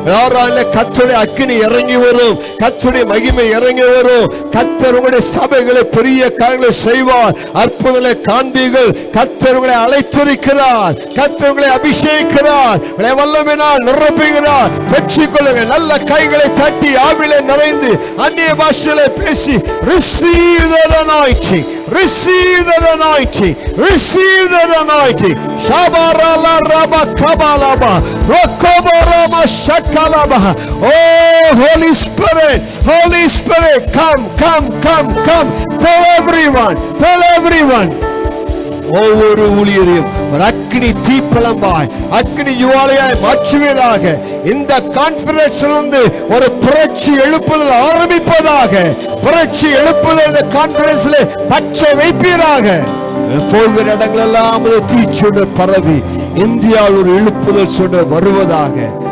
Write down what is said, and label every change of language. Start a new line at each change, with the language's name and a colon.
Tamil: ஆராதனை கர்த்தருடைய அக்கினி இறங்கி வரும், கர்த்தருடைய மகிமை இறங்கி வரும். கர்த்தர் உங்களுடைய சபைகளை பெரிய காரியங்களை செய்வார், அற்புதங்களை காண்பீர்கள். கர்த்தர் உங்களை அழைத்திருக்கிறார், கர்த்தர் உங்களை அபிஷேகிக்கிறார், உங்களை வல்லமையினால் நிரப்புகிறார். பெற்றுக்கொள்ளுங்க. நல்ல கைகளை தட்டி ஆவிலே நிறைந்து அந்நிய பாஷையிலே பேசி
English: receive the anointing, receive the anointing, receive the anointing. Shabarala raba kabalaba rokoborama shakalaba. Oh Holy Spirit, Holy Spirit, come, come, come, come. Tell everyone, tell everyone.
Tamil: ஒவ்வொரு ஊழியரையும் ஒரு அக்கினி தீப்பழம்பாய், அக்கினி ஜுவாலையாய் மாற்றுவீராக. இந்த கான்ஃபரன்ஸிலிருந்து ஒரு புரட்சி எழுப்புதல் ஆரம்பிப்பதாக. புரட்சி எழுப்புதல் இந்த கான்ஃபரன்ஸில் பச்சை வைப்பீராக. போகிற இடங்கள் எல்லாம் தீச்சுடர் பரவி இந்தியாவில் ஒரு எழுப்புதல் சுடர் வருவதாக.